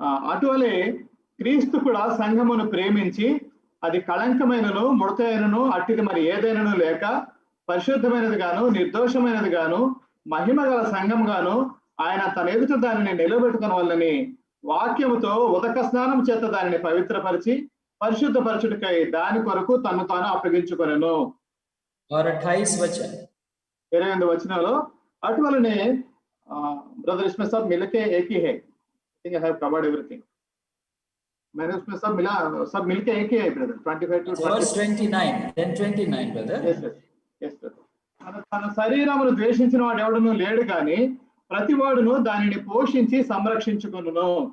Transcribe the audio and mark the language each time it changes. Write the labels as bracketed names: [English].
[Telugu] అటువలే క్రీస్తు కూడా సంఘమును ప్రేమించి అది కళంకమైనను ముడతైనను అట్టిది మరి ఏదైనాను లేక పరిశుద్ధమైనది గాను నిర్దోషమైనది గాను మహిమ గల సంఘం గాను ఆయన తన ఎదుట దానిని నిలబెట్టుకున్న వల్లని వాక్యముతో ఉదక స్నానం చేత దానిని పవిత్రపరిచి పరిశుద్ధపరచుటకై దాని కొరకు తను తాను అప్పగించుకొనెను। [Hindi] 28 वचन। [Telugu] 28వ వచనంలో అటువలనే [Hindi] ब्रदर इसमें सब मिलके एक ही है। [English] I have covered everything. [Hindi] मैंने उसमें सब मिलके एक ही है brother. [English] 25 to 29 then 29 brother। yes brother। [Telugu] తన శరీరమును ద్వేషించిన వాడు ఎవడును లేడు కానీ ప్రతి వాడును దానిని పోషించి సంరక్షించుకొనును।